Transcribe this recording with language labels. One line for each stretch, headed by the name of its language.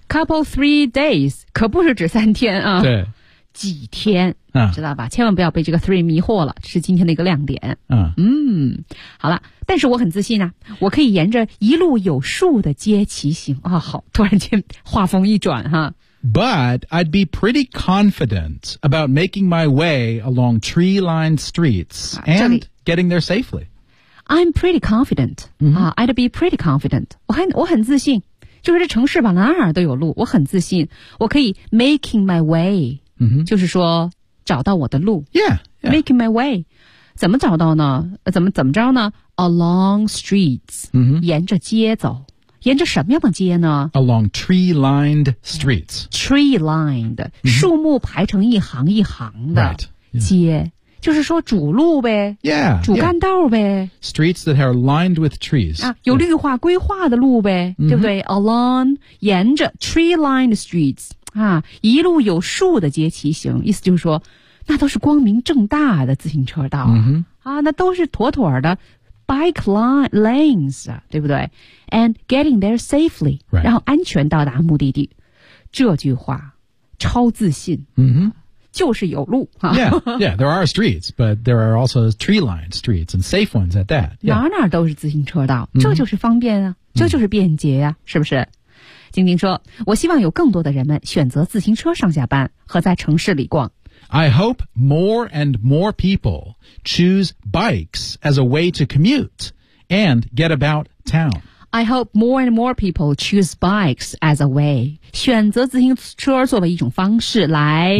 English: couple three days
Chinese: 可不是指三天啊对几天、知道吧千万不要被这个 three 迷惑了这是今天的一个亮点 好了但是我很自信啊我可以沿着一路有树的街骑行啊、好突然间画风一转哈、
English: But I'd be pretty confident about making my way along tree-lined streets and getting there safely. I'm pretty confident.、 Mm-hmm. I'd be pretty confident.
Chinese: 我很自信。就是这城市吧哪儿都有路。我很自信。我可以
English: making my way.、 Mm-hmm.
Chinese: 就是说找到我的路。
English: Yeah, yeah. Making my way.
Chinese: 怎么找到呢怎么着呢
English: Along streets.、 Mm-hmm.
Chinese: 沿着街走。沿着什么样的街呢
English: Along tree-lined streets. Tree-lined,、mm-hmm.
Chinese: 树木排成一行一行的街、
English: right. yeah.
Chinese: 就是说主路呗
English: yeah,
Chinese: 主干道呗、
English: yeah. Streets that are lined with trees.、
Chinese: 有绿化规划的路呗、 mm-hmm. 对不对 Along, 沿着
English: tree-lined streets,、
Chinese: 一路有树的街骑行意思就是说那都是光明正大的自行车道、 mm-hmm. 那都是妥妥的Bike lanes, 对不对
English: And getting there safely,、 right.
Chinese: 然后安全到达目的地。这句话超自信、 mm-hmm. 就是有路。
English: Yeah, yeah, there are streets, but there are also tree-lined streets and safe ones at that.、Yeah.
Chinese: 哪都是自行车道、 mm-hmm. 这就是方便啊这就是便捷啊、mm-hmm. 是不是晶晶说我希望有更多的人们选择自行车上下班和在城市里逛。
English: I hope more and more people choose bikes as a way to commute and get about town. I hope more and more people choose bikes as a way.
Chinese: 选择自行车作为一种方式来。